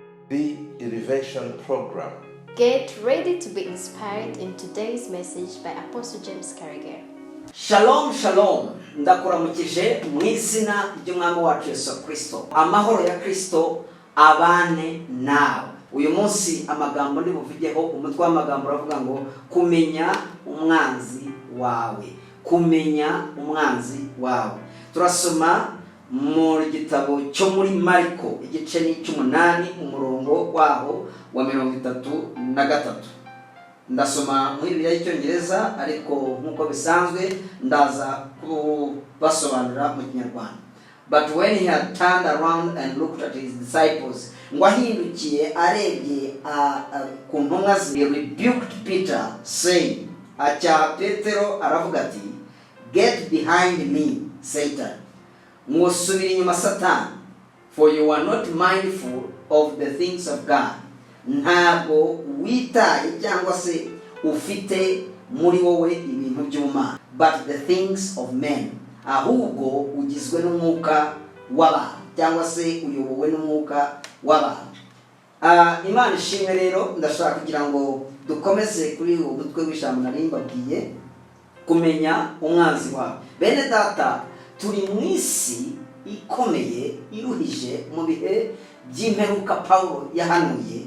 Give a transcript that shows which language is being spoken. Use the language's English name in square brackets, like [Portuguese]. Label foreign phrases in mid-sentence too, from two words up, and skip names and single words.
[English] The Elevation Program. Get ready to be inspired in today's message by Apostle James Karegeya. [Hebrew] Shalom, shalom. [Kinyarwanda] Ndakuramukije mu izina ry'umwami wacu Yesu Kristo. Amahoro ya Kristo abane nawe. Uyu munsi amagambo ndi buvugeho, umutwe w'amagambo uravuga ngo kumenya umwanzi wawe. Kumenya umwanzi wawe. Turasoma mu gitabo cyo muri Mariko igice ni 8 umurongo waho wa 33. Ndasoma mu Bibiliya y'Icyongereza ariko nkuko bisanzwe ndaza kubasobanurira mu Kinyarwanda. [English] But when he had turned around and looked at his disciples, [Kinyarwanda] ngo ahindukiye arebye ku ntumwa ze, [English] he rebuked Peter saying, [Kinyarwanda] acha Petero aravuga ati, [English] get behind me, Satan. [Kinyarwanda] Musubira inyuma Satani, [English] for you are not mindful of the things of God. [Kinyarwanda] Ntabwo witaye cyangwa se ufite muri wowe ibintu by'Imana, [English] but the things of men. [Kinyarwanda] Ahubwo ugizwe n'umwuka w'abantu cyangwa se uyobowe n'umwuka w'abantu. Imana ishimwe rero, ndashaka kugira ngo dukomeze kuri uwo mutwe w'ijambo nari mbabwiye, kumenya umwanzi wawe. Bene data, turi mu isi ikomeye iruhije mu bihe by'imperuka Paulo yahanuye.